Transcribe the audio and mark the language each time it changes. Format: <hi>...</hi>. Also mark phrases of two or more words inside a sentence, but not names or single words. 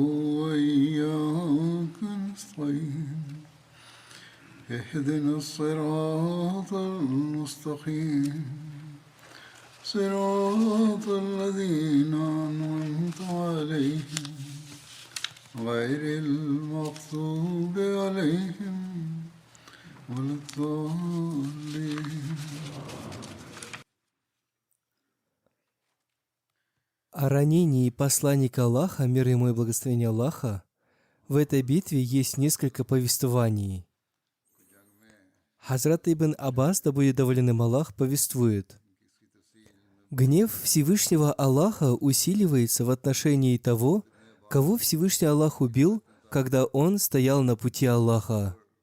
<ar>وإياك نستعين اهدنا الصراط المستقيم صراط الذين أنعمت عليهم غير المغضوب عليهم ولا الضالين.</ar> <ru>О ранении посланника Аллаха, мир ему и благословение Аллаха, в этой битве есть несколько повествований. Хазрат ибн Аббас, да будет доволен им Аллах, повествует: гнев Всевышнего Аллаха усиливается в отношении того, кого Всевышний Аллах убил, когда он стоял на пути Аллаха.</ru>